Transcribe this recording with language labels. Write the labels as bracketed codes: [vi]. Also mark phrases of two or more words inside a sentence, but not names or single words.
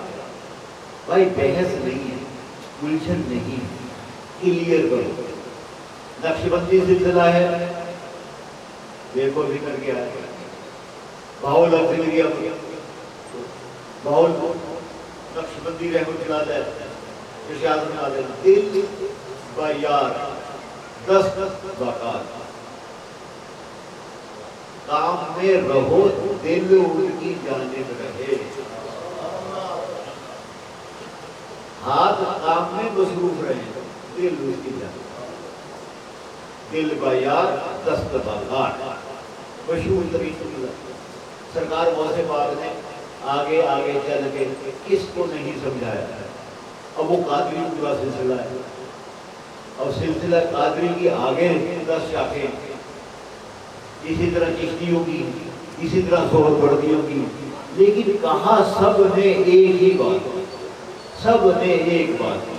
[ur] بھائی بحث نہیں ہے، الجھن نہیں، کلیئر کرو۔ نقشبندی سلسلہ ہے، دیکھو ذکر کیا ہے، بہاول اکبریہ بہاول نقشبندی [ar] رحمۃ اللہ علیہ [ur] ارشاد میں آتے ہیں، [fa] دل با یار دست بکار، [ur] کام میں رہو دل ان کی جانب رہے۔ ہاتھ کام میں مصروف رہے، دل اس کی جانب۔ [fa] دل با یار دست بکار [ur] مشہور ترین سرکار غوث پاک نے آگے آگے چل کے کس کو نہیں سمجھایا۔ اب وہ قادری پورا سلسلہ ہے، اور سلسلہ قادری کی آگے 10 شاخیں، اسی طرح چشتیوں کی، اسی طرح سہروردیوں کی، لیکن کہا سب نے ایک ہی بات، سب نے ایک بات کی۔